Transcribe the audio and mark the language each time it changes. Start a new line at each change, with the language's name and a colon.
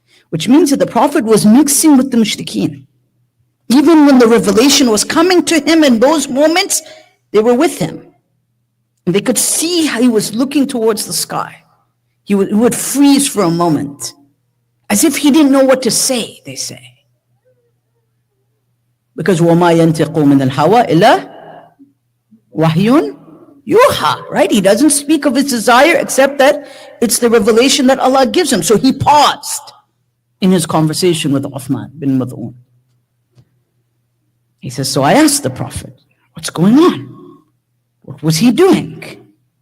English: Which means that the Prophet was mixing with the mushrikeen. Even when the revelation was coming to him in those moments, they were with him. And they could see how he was looking towards the sky. He would freeze for a moment, as if he didn't know what to say, they say.
Arabic: Because وَمَا يَنْتِقُ مِنَ الْهَوَىٰ إِلَّا وَحْيٌ يُوحَىٰ, right?
English: He doesn't speak of his desire except that it's the revelation that Allah gives him. So he paused in his conversation with Uthman bin Mad'un. He says, so I asked the Prophet, what's going on? What was he doing?